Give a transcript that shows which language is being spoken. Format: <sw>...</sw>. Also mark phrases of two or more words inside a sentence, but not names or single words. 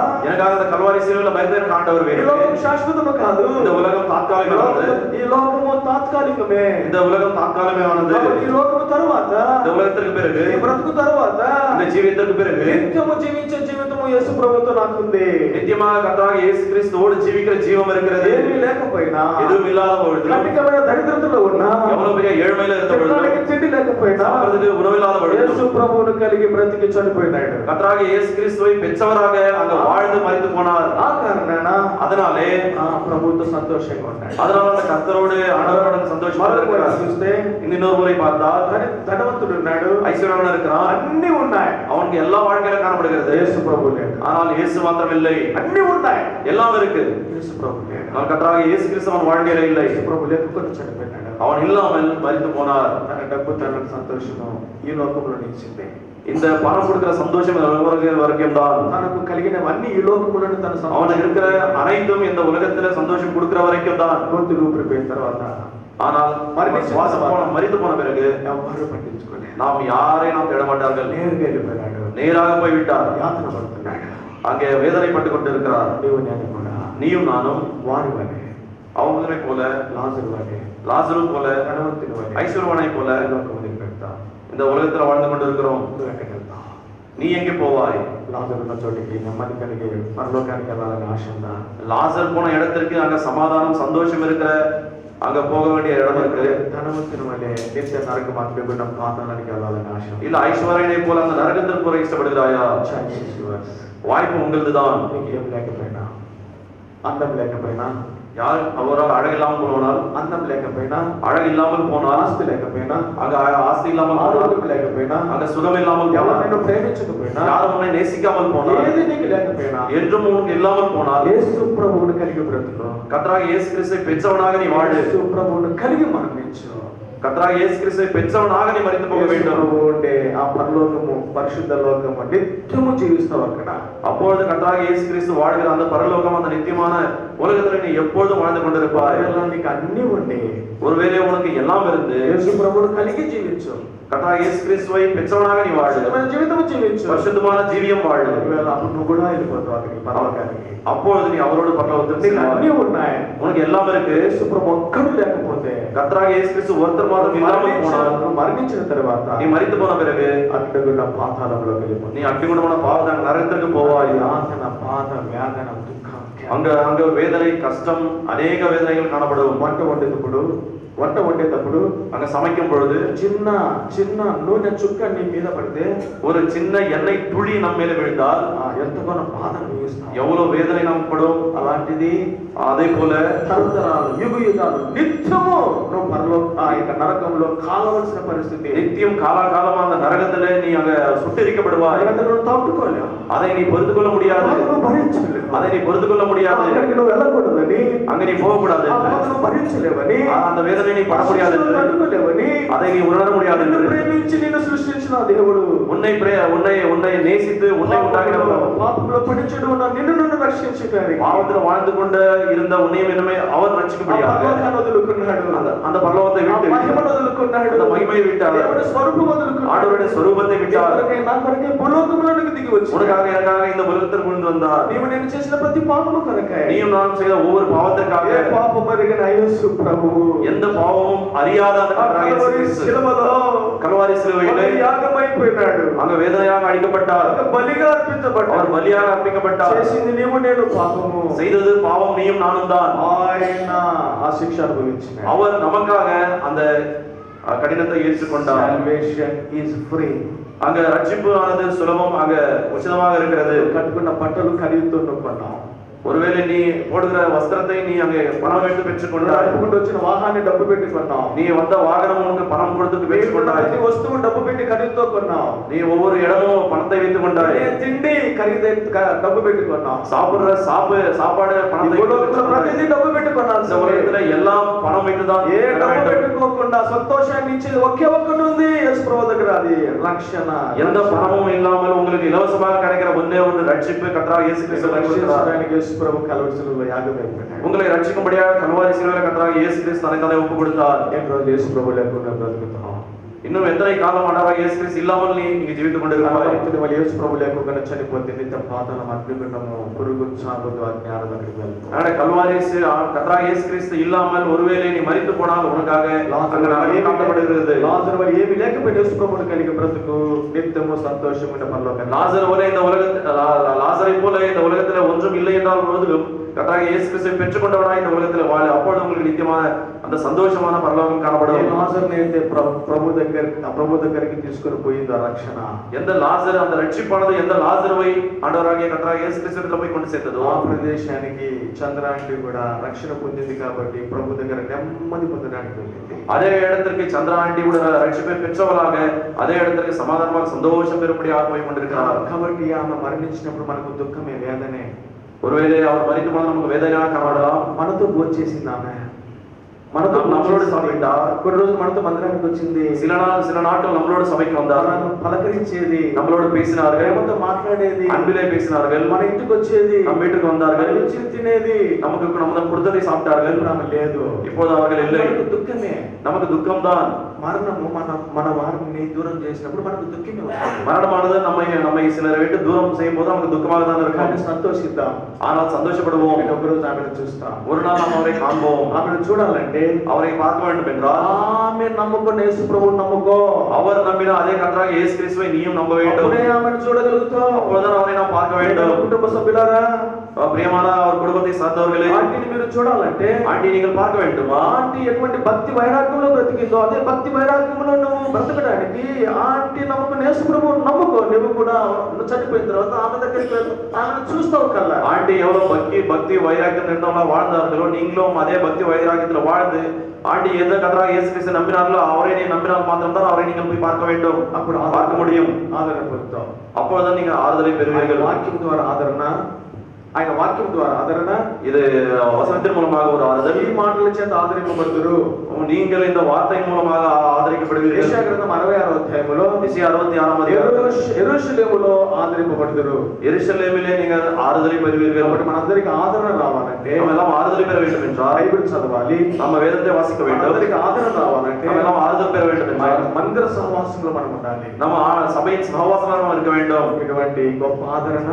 <ta>எனக்காக இந்த கல்வாரி சிலுவையில் மரித்த எனக்கு ஆண்டவர்</ta> <te>ఈ</te> <ta>வேணும்.</ta> <te>లోకం శాశ్వతము కాదు,</te> <ta>இந்த உலகம் தாத்காலிகமானது,</ta> <te>ఈ లోకము తాత్కాలికమే.</te> <ta>இந்த உலகம் தாத்காலிகமானது.</ta> <te>కాబట్టి ఈ లోకము తరువాత,</te> <ta>இந்த உலகத்திற்கு பிறகு,</ta> <te>ఈ బ్రతుకు తరువాత</te> <ta>இந்த ஜீவியத்திற்கு பிறகு</ta> <te>నిత్యము జీవించే జీవితము యేసు ప్రభువుతో నాకుంది.</te> <ta>நித்தியமாக கர்த்தராகிய இயேசு கிறிஸ்துவோடு ஜீவிக்கிற ஜீவம் இருக்கிறது.</ta> <te>ఏమీ లేకపోయినా,</te> <ta>எதுவும் இல்லாத பொழுது,</ta> <te>కఠినమైన దరిద్రతలో ఉన్నా,</te> <ta>எவ்வளவு பெரிய ஏழ்மையில இருந்த பொழுது,</ta> <te>తినడానికి తిండి లేకపోయినా,</te> <ta>சாப்பிடுறதுக்கு உணவில்லாத பொழுது,</ta> <te>యేసు ప్రభువును కలిగి బ్రతికి చనిపోయినాడు.</te> <ta>கர்த்தராகிய இயேசு கிறிஸ்துவை பெற்றவராக அங்க வாழ்ந்து மரித்து போனார்.</ta> <te>ఆ కారణాన</te> <ta>அதனாலே</ta> <te>ఆ ప్రభువుతో సంతోషంగా ఉన్నాడు.</te> <ta>அதனால அந்த கர்த்தரோடு ஆண்டவரோடு சந்தோஷமாக</ta> <te>మరొక వైపు</te> <ta>இருக்கிறார்.</ta> <te>చూస్తే</te> <ta>இன்னொரு முறை பார்த்தால்</ta> <te>ధనవంతుడు ఉన్నాడు,</te> <ta>ஐஸ்வர்யவான் இருக்கிறான்,</ta> <te>అన్ని ఉన్నాయి,</te> <ta>அவனுக்கு எல்லா வாழ்க்கையில காணப்படுகிறது.</ta> <te>యేసు ప్రభు లేడు.</te> <ta>ஆனால் இயேசு மாத்திரம் இல்லை,</ta> <te>అన్ని ఉన్నాయి,</te> <ta>எல்லாம் இருக்கு.</ta> <te>యేసు ప్రభు లేడు.</te> <ta>அவன் கர்த்தராகிய இயேசு கிறிஸ்து அவன் வாழ்க்கையில இல்லை,</ta> <te>యేసు ప్రభు లేకుండా చనిపోయినాడు.</te> <ta>அவன் இல்லாமல் மரித்து போனார்.</ta> <te>తన డబ్బు తన సంతోషము ఈ లోకంలో నిలిచింది.</te> <ta>இந்த பணம் கொடுக்கிற சந்தோஷம் வரைக்கும் தான்,</ta> <te>తనకు కలిగినవన్నీ ఈ లోకములను తన</te> <ta>அவனுக்கு இருக்கிற அனைத்தும் இந்த உலகத்துல சந்தோஷம் கொடுக்கிற வரைக்கும் தான்.</ta> <te>గొంతులు ఊపిరిపోయిన తర్వాత</te> <ta>ஆனால் மரித்து போன பிறகு</ta> <te>ఎవరు పట్టించుకోలేదు.</te> <ta>நாம் யாரை நாம் தேட மாட்டார்கள்.</ta> <te>నేరుగా వెళ్ళిపోయాడు,</te> <ta>நேராக போய்விட்டார்.</ta> <te>యాతన పడుతున్నాడు.</te> <ta>அங்கே வேதனைப்பட்டு கொண்டிருக்கிறார்.</ta> <te>నీవు నేను కూడా</te> <ta>நீயும் நானும்</ta> <te>వారి వలె,</te> <ta>அவங்களை போல,</ta> <te>లాజరు వలె,</te> <ta>லாசரு போல,</ta> <te>ధనవంతుని వలె</te> <ta>ஐஸ்வர்யவனை போல</ta> <te>ఈ లోకం వదిలిపెడతాం.</te> <ta>இந்த உலகத்துல வாழ்ந்து கொண்டிருக்கிறோம்.</ta> <te>నువ్వు ఎక్కడికి వెళ్తావు?</te> <ta>நீ எங்கே போவாய்?</ta> <te>లాజరు ఉన్న చోటికి నెమ్మది కలిగి పరలోకానికి వెళ్ళాలని ఆశ ఉందా?</te> <ta>லாசர் போன இடத்திற்கு அங்க சமாதானம் சந்தோஷம் இருக்கிற அங்க போக வேண்டிய இடம் இருக்கு.</ta> <te>ధనవంతుని వలె నిత్య నరక మాత్రమే పాతాళానికి వెళ్ళాలని ఆశ ఉందా?</te> <ta>இல்ல ஐஸ்வர்யனை போல அந்த நரகத்திற்கு போற இஷ்டப்படுகிறாயா?</ta> <en>Chances yours.</en> <ta>வாய்ப்பு உங்களுதுதான்.</ta> <te>నీకు ఏం లేకపోయినా, అందం లేకపోయినా,</te> <ta>யார் அவரால் அழகில்லாமல் போனால்,</ta> <te>అందం లేకపోయినా,</te> <ta>அழகில்லாமல் போனால்,</ta> <te>ఆస్తి లేకపోయినా,</te> <ta>அங்க ஆஸ்தி இல்லாமல் போனால்,</ta> <te>ఆరోగ్యం లేకపోయినా,</te> <ta>அங்க சுகம் இல்லாமல்</ta> <te>ఎవరు</te> <ta>போனால்,</ta> <te>నిన్ను ప్రేమించకపోయినా,</te> <ta>யாரும் உன்னை நேசிக்காமல் போனால்,</ta> <te>ఏది నీకు లేకపోయినా,</te> <ta>என்றும் உனக்கு இல்லாமல் போனால்,</ta> <te>యేసు ప్రభువును కలిగి బ్రతుకు.</te> <ta>கர்த்தராகிய இயேசு கிறிஸ்துவை பெற்றவனாக நீ வாழு.</ta> <te>యేసు ప్రభువును కలిగి మరణించు.</te> <ta>கர்த்தராகிய இயேசு கிறிஸ்துவை பெற்றவனாக நீ மரித்து போக</ta> <te>యేసు</te> <ta>வேண்டும்.</ta> <te>ప్రభువు ఉండే ఆ పరలోకము, పరిశుద్ధ లోకము నిత్యము జీవిస్తావు అక్కడ.</te> <ta>அப்பொழுது கர்த்தராகிய இயேசு கிறிஸ்து வாழ்கிற அந்த பரலோகம், அந்த நித்தியமான உலகத்துல நீ எப்பொழுதும் வாழ்ந்து கொண்டிருப்பாய்.</ta> <te>ఒకవేళ నీకు అన్ని ఉండి</te> <ta>ஒருவேளை உனக்கு எல்லாம் இருந்து</ta> <te>యేసు ప్రభువును కలిగి జీవించు.</te> <ta>கர்த்தராகிய இயேசு கிறிஸ்துவை பெற்றவனாக நீ வாழு.</ta> <te>పరిశుద్ధమైన జీవితం జీవించు.</te> <ta>பரிசுத்தமான ஜீவியம் வாழு.</ta> <te>ఒకవేళ అప్పుడు నువ్వు కూడా వెళ్ళిపోతావు అక్కడికి, పరలోకానికి.</te> <ta>அப்பொழுது நீ அவரோடு பரலோகத்தில்</ta> <te>నీకు అన్ని</te> <ta>செல்வாய்.</ta> <te>ఉన్నాయి.</te> <ta>உனக்கு எல்லாம் இருக்கு.</ta> <te>యేసు ప్రభు ఒక్కడు లేకపోతే,</te> <ta>கர்த்தராகிய இயேசு கிறிஸ்து ஒருத்தர் மாத்திரம் இல்லாமல் போனால்,</ta> <te>నువ్వు మరణించిన తర్వాత</te> <ta>நீ மரித்து போன பிறகு</ta> <te>అడ్డగున్న పాతాళంలోకి వెళ్ళిపోతావు.</te> <ta>நீ அக்கிகுணமான பாவம் நரகத்திற்கு போவாய்.</ta> <te>యాతన, బాధ, వేదన, దుఃఖం.</te> <ta>அங்க அங்க வேதனை, கஷ்டம், அநேக வேதனைகள் காணப்படும்.</ta> <te>వంట వండేటప్పుడు</te> <ta>அங்க சமைக்கும் பொழுது</ta> <te>చిన్న చిన్న నూనె చుక్క నీ మీద పడితే</te> <ta>ஒரு சின்ன எண்ணெய் துளி நம்ம மேல விழுந்தால்</ta> <te>ఎంతగానో బాధ అనుభవిస్తాం.</te> <ta>எவ்வளவு வேதனை நமக்கு படும்.</ta> <te>అలాంటిది</te> <ta>அதே போல</ta> <te>తరతరాలు, యుగ యుగాలు నిత్యము నువ్వు ఆ యొక్క నరకంలో కాలవలసిన పరిస్థితి.</te> <ta>நித்தியம் காலாகாலமா அந்த நரகத்துல நீ அங்க சுட்டரிக்கப்படுவாய்.</ta> <te>నువ్వు తట్టుకోలేవు,</te> <ta>அதை நீ பொறுத்து கொள்ள முடியாது.</ta> <te>నువ్వు భరించలేవు,</te> <ta>அதை நீ பொறுத்து கொள்ள முடியாது.</ta> <te>అక్కడికి నువ్వు వెళ్ళకూడదని,</te> <ta>அங்க நீ போகக்கூடாது.</ta> <te>ఆ బాధ నువ్వు భరించలేవని,</te> <ta>அந்த வேதனை நீ பட முடியாது.</ta> <te>తట్టుకోలేవని,</te> <ta>அதை நீ உணர முடியாது.</ta> <te>నిన్ను ప్రేమించి నిన్ను సృష్టించిన దేవుడు,</te> <ta>உன்னை நேசித்து உன்னை உண்டாக்கினவர்,</ta> <te>పాపంలో పడిచెడు ఉన్న నిన్ను రక్షించడానికి</te> <ta>பாவத்தில் வாழ்ந்து கொண்டு இருந்த உன்னையும் என்னமே அவர் ரட்சிக்கும்படியாக</ta> <te>వదులుకున్నాడు.</te> <ta>அந்த பரலோகத்தை விட்டு</ta> <te>మహిమను వదులుకున్నాడు,</te> <ta>அந்த மகிமையை விட்டார்.</ta> <te>దేవుడి స్వరూపం వదులుకున్నాడు.</te> <ta>ஆண்டவருடைய స్వరూపத்தை விட்டார்.</ta> <te>నా కొరకే భూలోకములోనికి దిగి వచ్చి</te> <ta>உனக்காக எனக்காக இந்த உலகத்திற்கு கொண்டு வந்தார்.</ta> <te>నీవు నేను చేసిన ప్రతి పాపము కొరకే,</te> <ta>நீயும் நானும் செய்த ஒவ்வொரு பாவத்திற்காக,</ta> <te>ఏ పాపం ఎరిగిన యేసు ప్రభువు,</te> <ta>எந்த பாவமும் அறியாத அந்த</ta> <te>ఆ</te> <ta>கர்த்தராகிய இயேசு</ta> <te>కల్వరి</te> <ta>கிறிஸ்து</ta> <te>శిలువలో</te> <ta>கல்வாரி சிலுவையிலே</ta> <te>ఆయన యాగమైపోయినాడు,</te> <ta>அங்க வேதனையாக அடிக்கப்பட்டார்.</ta> <te>ఆయన బలిగా అర్పించబడ్డాడు.</te> <ta>அவர் பலியாக அர்ப்பிக்கப்பட்டார்.</ta> <te>చేసింది నీవు నేను పాపము,</te> <ta>செய்தது பாவம் நீயும் நானும் தான்.</ta> <te>ఆయన ఆ శిక్ష అనుభవించినాడు.</te> <ta>அவர் நமக்காக அந்த கடினத்தை ஏற்றுக்கொண்டார்.</ta> <en>Salvation is free.</en> <ta>அங்க ரட்சிப்பு ஆனது சுலபம், அங்க உச்சிதமாக இருக்கிறது.</ta> <te>కట్టుకున్న బట్టలు ఖరీదుతో కొన్నాం,</te> <ta>ஒருவேளை நீ போடுகிற வஸ்திரத்தை நீ அங்கே பணம் வைத்து பெற்றுக்கொண்டாய்.</ta> <te>నడుపుకుంటూ వచ్చిన వాహనాన్ని డబ్బు పెట్టి కొన్నాం,</te> <ta>நீ வந்த வாகனம் உனக்கு பணம் கொடுத்து பெற்றுக்கொண்டாய்.</ta> <te>ప్రతి వస్తువు డబ్బు పెట్టి ఖరీదుతో కొన్నాం,</te> <ta>நீ ஒவ்வொரு இடமும் பணத்தை வைத்துக் கொண்டாய்.</ta> <te>తిండి ఖరీదే డబ్బు పెట్టి కొన్నాం,</te> <ta>சாப்பிடுற சாப்பாடு பணத்தை வைத்து பெற்றுக்கொண்டாய்.</ta> <te>ప్రతిదీ డబ్బు పెట్టి కొన్నాం.</te> <ta>இந்த உலகத்துல எல்லாம் பணம் வைத்துதான்</ta> <te>ఏ</te> <ta>பெற</ta> <te>డబ్బు</te> <ta>வேண்டும்.</ta> <te>పెట్టుకోకుండా సంతోషాన్ని ఇచ్చేది ఒకే ఒక్కటి ఉంది, యేసు ప్రభు దగ్గర, అది రక్షణ.</te> <ta>எந்த பணமும் இல்லாமல் உங்களுக்கு இலவசமாக கிடைக்கிற ஒன்னே ஒன்று ரட்சிப்பு. கர்த்தராகிய இயேசு கிறிஸ்து</ta> <te>రక్షించడానికి యేసు ప్రభు కల్వరి శిలువలో యాగమైపోయాడు.</te> <ta>உங்களை ரட்சிக்கும்படியாக கல்வாரி சிலுவையில் கர்த்தராகிய இயேசு கிறிஸ்து தன்னை ஒப்பு கொடுத்தார்.</ta> <te>ఎన్ని రోజులు యేసు ప్రభు లేకుండా బ్రతుకుతున్నాం?</te> <ta>இன்னும் எத்தனை காலம் ஆண்டவராகிய இயேசு கிறிஸ்து இல்லாமல் நீ இங்கே ஜீவித்துக் கொண்டிருக்கிறாய்.</ta> <te>వాళ్ళు యేసు ప్రభు లేకుండా చనిపోతే నిత్య పాతాళం, అగ్నిగుండము, పురుగు, చావు, అజ్ఞాన దగ్గరికి వెళ్తాం.</te> <ta>ஆனா கல்வாரி கர்த்தராகிய இயேசு கிறிஸ்து இல்லாமல் ஒருவேளை நீ மரித்து போனால் உனக்காக அங்க நரகம் காட்டப்படுகிறது.</ta> <te>లాజరు వల్ల ఏమీ లేకపోయినా యేసు ప్రభువుని కలిగి బ్రతుకు నిత్యము సంతోషమైన పరలోకం.</te> <ta>லாசர் போல இந்த லாசரை போல இந்த உலகத்துல ஒன்றும் இல்லை என்றால் பொழுதும் கர்த்தராகிய இயேசு கிறிஸ்துவை பெற்றுக்கொண்டவனாய் இந்த உலகத்துல வாழ, அப்பொழுது உங்களுக்கு நித்தியமான அந்த சந்தோஷமான பரலோகம் காணப்படும்.</ta> <te>లాజరుని అయితే ప్రభు దగ్గరికి తీసుకొని పోయింది ఆ రక్షణ.</te> <ta>எந்த லாசர் அந்த ரட்சிப்பானது எந்த லாசருவை ஆண்டவராகிய கர்த்தராகிய இயேசு கிறிஸ்துவிடம் போய் கொண்டு சேர்த்ததோ</ta> <te>ఆ ప్రదేశానికి చంద్రాంటి కూడా రక్షణ పొందింది కాబట్టి ప్రభు దగ్గర నెమ్మది పొందడానికి వెళ్ళింది.</te> <ta>அதே இடத்திற்கு சந்திராண்டி கூட ரட்சிப்பை பெற்றவளாக அதே இடத்திற்கு சமாதானமாக சந்தோஷம் பெறும்படியாக போய் கொண்டிருக்கிறார்.</ta> <te>కాబట్టి ఆమె మరణించినప్పుడు మనకు దుఃఖమే, వేదనే.</te> <ta>ஒருவேளை அவர் மரித்து போனால் நமக்கு வேதனையாக காணப்படலாம்.</ta> <te>మనతో భోంచేసింది ఆమె, మనతో</te> <ta>நம்மளோடு சாப்பிட்டா.</ta> <te>కొన్ని రోజులు మనతో మందిరానికి వచ్చింది,</te> <ta>சில நாட்கள் நம்மளோட சபைக்கு வந்தார்,</ta> <te>పలకరించేది,</te> <ta>நம்மளோடு பேசினார்கள்,</ta> <te>ప్రేమతో మాట్లాడేది,</te> <ta>அன்பிலே பேசினார்கள்,</ta> <te>మన ఇంటికి వచ్చేది,</te> <ta>நம் வீட்டுக்கு வந்தார்கள்,</ta> <te>ఇచ్చి తినేది,</te> <ta>நமக்கு நம்ம கொடுத்ததை சாப்பிட்டார்கள்.</ta> <te>ఆమె లేదు.</te> <ta>இப்போது அவர்கள் இல்லை.</ta> <te>మనకు దుఃఖమే,</te> <ta>நமக்கு துக்கம் தான்.</ta> <te>మరణము మన వారిని దూరం చేసినప్పుడు మనకు దుఃఖమే వస్తుంది.</te> <ta>மரணமானது நம்மை சிலரை விட்டு தூரம் செய்யும் போது நமக்கு துக்கமாக தான் இருக்கும்.</ta> <te>కానీ సంతోషిద్దాం,</te> <ta>ஆனால் சந்தோஷப்படுவோம்.</ta> <te>నేను ఒకరోజు ఆమెను చూస్తాం,</te> <ta>ஒரு நாள் நாம் அவரை காண்போம்.</ta> <te>ఆమెను చూడాలంటే</te> <ta>அவரை பார்க்க வேண்டும் என்றால்</ta> <te>ఆమె నమ్ముకున్న యేసు ప్రభువుని నమ్ముకో.</te> <ta>அவர் நம்பின அதே கர்த்தராகிய இயேசு கிறிஸ்துவை நீயும் நம்ப வேண்டும்.</ta> <te>అప్పుడే ఆమెను చూడగలుగుతావు.</te> <ta>அப்பொழுதுதான் அவரை நாம் பார்க்க வேண்டும்.</ta> <te>కుటుంబ సభ్యులారా,</te> <ta>பிரியமான அவர் குடும்பத்தை சார்ந்தவர்களே,</ta> <te>ఆంటీని మీరు చూడాలంటే</te> <ta>ஆண்டி நீங்கள் பார்க்க வேண்டுமா?</ta> <te>ఆంటీ ఎటువంటి భక్తి వైరాగ్యంలో బ్రతికిందో అదే భక్తి వైరాగ్యంలో నువ్వు బ్రతకడానికి ఆంటీ నమ్ముకున్న యేసు ప్రభువుని నమ్ముకో. నువ్వు కూడా నువ్వు చనిపోయిన తర్వాత ఆమె దగ్గరికి వెళ్ళి ఆమెను చూస్తావు కల్లా.</te> <ta>ஆண்டி எவ்வளவு பக்தி வைராக்கியம் இருந்தவங்களா வாழ்ந்தார்களோ நீங்களும் அதே பக்தி வைராக்கியத்துல வாழ்ந்து ஆண்டி எந்த கர்த்தராகிய இயேசு கிறிஸ்து நம்பினார்களோ அவரை நீ நம்பினால் மாத்திரம்தான் அவரை நீங்கள் போய் பார்க்க வேண்டும்.</ta> <te>అప్పుడు</te> <ta>பார்க்க முடியும்.</ta> <te>ఆదరణ పొందుతావు.</te> <ta>அப்பொழுதுதான் நீங்கள் ஆறுதலை பெறுவீர்கள்.</ta> <te>వాక్యం ద్వారా ఆదరణ, ఆయన వాక్యం ద్వారా ఆదరణ,</te> <ta>இது வசனத்தின் மூலமாக ஒரு ஆறுதல்.</ta> <te>ఈ మాటల చేత ఆదరింపబడుదురు.</te> <ta>நீங்கள் இந்த வார்த்தை மூலமாக ஆதரிக்கப்படுவீர்கள்.</ta> <te>యెషయా గ్రంథం 66వ అధ్యాయములో</te> <ta>எசேக்கியேல் 66ஆம் அதிகாரம்</ta> <te>యెరూషలేములో ఆదరింపబడుదురు.</te> <ta>எருசலேமிலே நீங்கள் ஆறுதலை பெறுவீர்கள்.</ta> <te>కాబట్టి మనందరికి ఆదరణ రావాలంటే</te> <ta>நாம் எல்லாம் ஆறுதலை பெற வேண்டும் என்றால்</ta> <te>బైబిల్ చదవాలి,</te> <ta>நம்ம வேதத்தை வாசிக்க வேண்டும்.</ta> <te>మనందరికి ఆదరణ రావాలంటే</te> <ta>நம்ம எல்லாம் ஆறுதல் பெற வேண்டும் என்றால்</ta> <te>మందిర సహవాసంలో మనం ఉండాలి.</te> <ta>நம்ம சபையின் சகவாசமாக இருக்க வேண்டும்.</ta> <te>ఇటువంటి గొప్ప ఆదరణ</te>